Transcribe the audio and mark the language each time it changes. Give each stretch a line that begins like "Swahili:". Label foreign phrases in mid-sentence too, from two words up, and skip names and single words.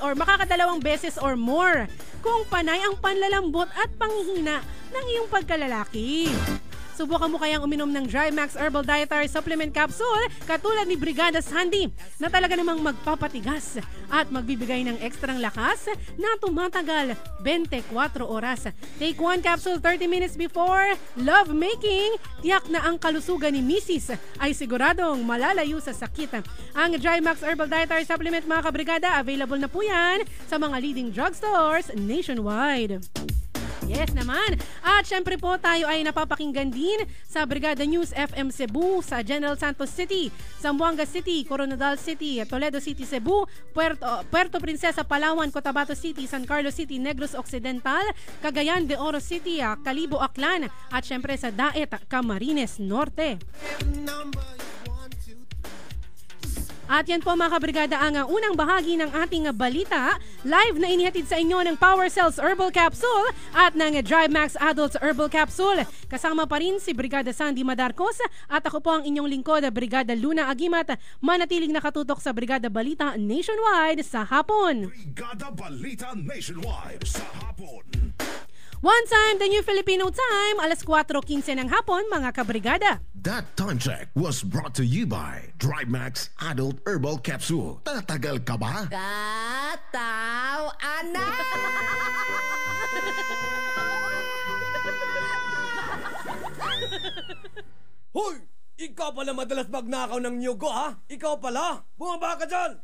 Filipino: or makakadalawang beses
English: or more
Filipino: kung panay ang panlalambot at panghihina ng iyong pagkalalaki? Subukan mo kayang uminom ng Drymax Herbal Dietary Supplement Capsule katulad ni Brigada Sandy na talaga namang magpapatigas at magbibigay ng ekstrang lakas na tumatagal 24 oras.
English: Take 1 capsule 30 minutes before love making.
Filipino: Tiyak na ang kalusugan ni Mrs. ay siguradong malalayo sa sakit. Ang Drymax Herbal Dietary Supplement, mga kabrigada, available na po yan sa mga
English: leading drugstores nationwide.
Filipino: Yes naman. At syempre po tayo ay napapakinggan din sa Brigada News FM Cebu, sa General Santos City, Zamboanga City, Coronadal City, Toledo City, Cebu, Puerto Princesa, Palawan, Cotabato City, San Carlos City, Negros Occidental, Cagayan de Oro City, Calibo, Aklan, at syempre sa Daet, Camarines Norte. At yan po, mga kabrigada, ang unang bahagi ng ating balita. Live na inihatid sa inyo ng Power Cells Herbal Capsule at ng Drymax Adults Herbal Capsule. Kasama pa rin si Brigada Sandy Madarcos at ako po ang inyong lingkod, Brigada Luna Agimat. Manatiling nakatutok sa Brigada Balita Nationwide sa hapon. Brigada Balita Nationwide sa hapon.
English: One time, the new Filipino time,
Filipino: alas 4:15 ng hapon, mga kabrigada.
English: That time check was brought to you by Drymax Adult Herbal Capsule.
Filipino: Tatagal ka ba? Kataw, anak! Hoy! Ikaw pala madalas magnakaw ng nyugo, ha? Ikaw pala? Bumaba ka dyan!